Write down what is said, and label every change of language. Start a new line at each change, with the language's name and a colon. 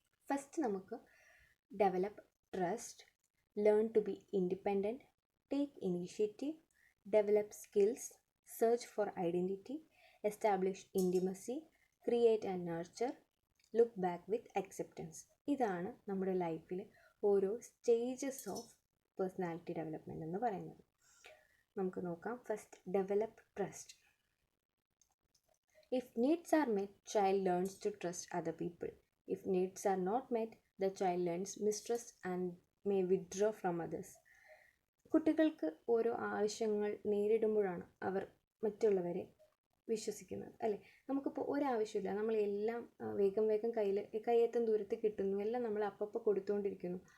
English: first
Malayalam: നമുക്ക്
English: Develop trust, learn to be independent, take initiative, develop skills, search for identity, establish intimacy, create and nurture, look back with acceptance.
Malayalam: ഇതാണ് നമ്മുടെ ലൈഫിൽ ഓരോ stages of personality development എന്ന് പറയുന്നത്. നമുക്ക് നോക്കാം.
English: First, develop trust. If needs are met, child learns to trust other people. If needs are not met, the child learns mistrust and may withdraw from others.
Malayalam: കുട്ടികൾക്ക് ഓരോ ആവശ്യങ്ങൾ നേരിടുമ്പോഴാണ് അവർ മറ്റുള്ളവരെ വിശ്വസിക്കുന്നത്, അല്ലേ? നമുക്കിപ്പോൾ ഒരാവശ്യമില്ല, നമ്മളെല്ലാം വേഗം കയ്യെത്തും ദൂരത്ത് കിട്ടുന്നു, എല്ലാം നമ്മൾ അപ്പോൾ കൊടുത്തുകൊണ്ടിരിക്കുന്നു.